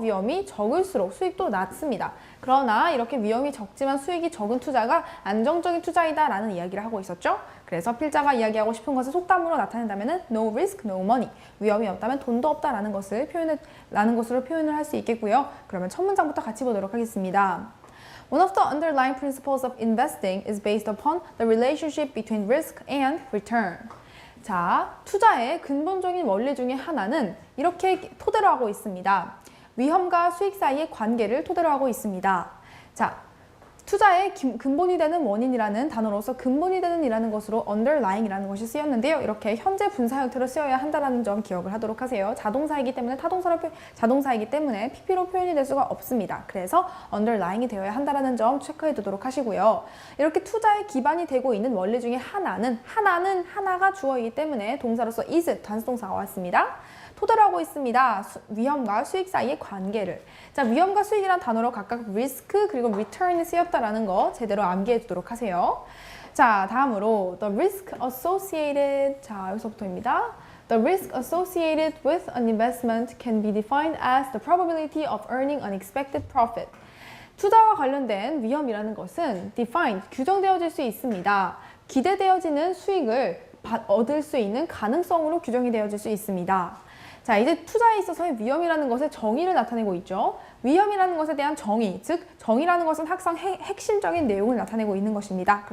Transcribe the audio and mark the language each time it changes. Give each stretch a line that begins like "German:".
Korean: 위험이 적을수록 수익도 낮습니다. 그러나 이렇게 위험이 적지만 수익이 적은 투자가 안정적인 투자이다 라는 이야기를 하고 있었죠. 그래서 필자가 이야기하고 싶은 것을 속담으로 나타낸다면
English: no risk, no money.
Korean: 위험이 없다면 돈도 없다라는 것을 것으로 표현을 할 수 있겠고요. 그러면 첫 문장부터 같이 보도록 하겠습니다.
English: One of the underlying principles of investing is based upon the relationship between risk and return.
Korean: 자, 투자의 근본적인 원리 중에 하나는 이렇게 토대로 하고 있습니다. 위험과 수익 사이의 관계를 토대로 하고 있습니다. 자, 투자의 근본이 되는 원인이라는 단어로서 근본이 되는 이라는 것으로 underlying이라는 것이 쓰였는데요. 이렇게 현재 분사 형태로 쓰여야 한다는 점 기억을 하도록 하세요. 자동사이기 때문에 자동사이기 때문에 PP로 표현이 될 수가 없습니다. 그래서 underlying이 되어야 한다는 점 체크해 두도록 하시고요. 이렇게 투자의 기반이 되고 있는 원리 중에 하나가 주어이기 때문에 동사로서 is 단수동사가 왔습니다. 토대로 하고 있습니다. 위험과 수익 사이의 관계를. 자, 위험과 수익이란 단어로 각각 risk 그리고 return이 쓰였다라는 거 제대로 암기해 두도록 하세요. 자, 다음으로
English: the risk associated.
Korean: 자, 여기서부터입니다.
English: The risk associated with an investment can be defined as the probability of earning unexpected profit.
Korean: 투자와 관련된 위험이라는 것은 defined, 규정되어질 수 있습니다. 기대되어지는 수익을 얻을 수 있는 가능성으로 규정이 되어질 수 있습니다. 자, 이제 투자에 있어서의 위험이라는 것의 정의를 나타내고 있죠. 위험이라는 것에 대한 정의, 즉 정의라는 것은 항상 핵심적인 내용을 나타내고 있는 것입니다.